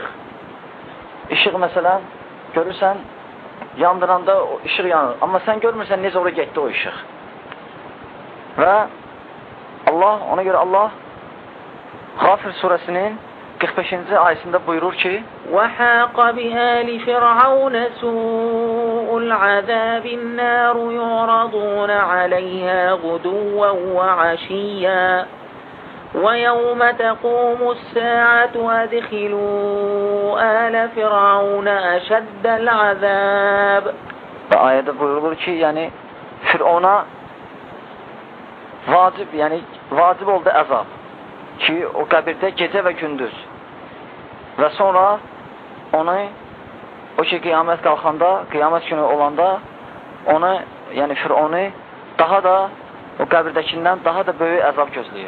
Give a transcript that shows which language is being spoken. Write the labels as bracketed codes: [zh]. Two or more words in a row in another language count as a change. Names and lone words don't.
[az] İşıq, məsələn, görürsən, yandıranda o işıq yanır. Amma sən görmürsən, necə oraya getdi o işıq. Və ona görə Allah Ğafir surəsinin 45-ci ayəsində buyurur ki, [ar] وَحَاقَ بِآلِ فِرْعَوْنَ سُوءُ الْعَذَابِ النَّارُ يُعْرَضُونَ عَلَيْهَا غُدُوًّا وَعَشِيًّا وَيَوْمَ تَقُومُ السَّاعَةُ أَدْخِلُوا آلَ فِرْعَوْنَ أَشَدَّ الْعَذَابِ [az] Və ayədə buyurulur ki, yəni Fir'ona vacib oldu əzab ki, o qəbirdə gecə və gündüz və sonra onu o ki, qiyamət qalxanda, qiyamət günü olanda onu, yəni Fir'onu daha da o qəbirdəkindən daha da böyük əzab gözləyir.